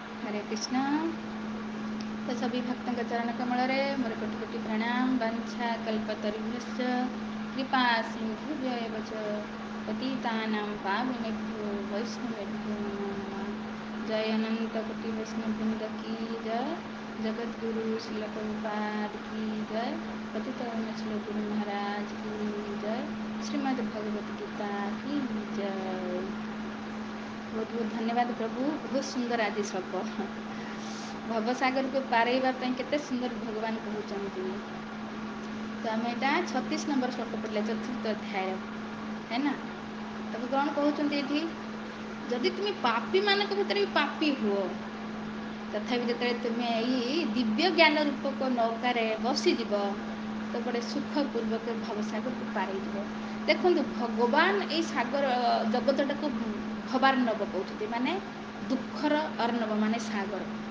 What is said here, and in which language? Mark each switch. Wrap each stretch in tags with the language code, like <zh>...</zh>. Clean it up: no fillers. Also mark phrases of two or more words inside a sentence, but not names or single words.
<hi>हरे कृष्ण।</hi> <or>तो सभी भक्तों के ଚରଣ କମଳ ରେ ମୋର କୋଟି କୋଟି ପ୍ରଣାମ।</or> <sa>वंशा कल्पतरुभ्यश्च कृपा सिंधुभ्य एव च पतितानां पावनेभ्यो वैष्णवेभ्यो नमो नमः।</sa> <hi>जय अनंत कोटि वैष्णव वृंद की जय। जगत गुरु श्रील प्रभुपाद की जय। पतित श्रील गुरु महाराज की जय। श्रीमद् भगवत गीता की जय। बहुत बहुत धन्यवाद प्रभु। बहुत सुंदर आज श्लोक।</hi> <or>ଭବସାଗର କୁ ପାରେଇବା ପାଇଁ କେତେ ସୁନ୍ଦର ଭଗବାନ କହୁଛନ୍ତି। ତ ଆମେ ଏଇଟା 36 ନମ୍ବର ଶ୍ଲୋକ ପଢ଼ିଲେ ଚତୁର୍ଥ ଅଧ୍ୟାୟ</or> <hi>है ना।</hi> <or>ତାକୁ କ'ଣ କହୁଛନ୍ତି ଏଠି, ଯଦି ତୁମେ ପାପୀମାନଙ୍କ ଭିତରେ ବି ପାପୀ ହୁଅ ତଥାପି ଯେତେବେଳେ ତୁମେ ଏଇ ଦିବ୍ୟ ଜ୍ଞାନ ରୂପକ ନୌକାରେ ବସିଯିବ ତ ଗୋଟେ ସୁଖପୂର୍ବକ ଭବସାଗରକୁ ପାରେଇଯିବ। ଦେଖନ୍ତୁ ଭଗବାନ ଏଇ ସାଗର ଜଗତଟାକୁ ଭବାର୍ଣ୍ଣବ କହୁଛନ୍ତି, ମାନେ ଦୁଃଖର ଅର୍ଣ୍ଣବ ମାନେ ସାଗର।</or>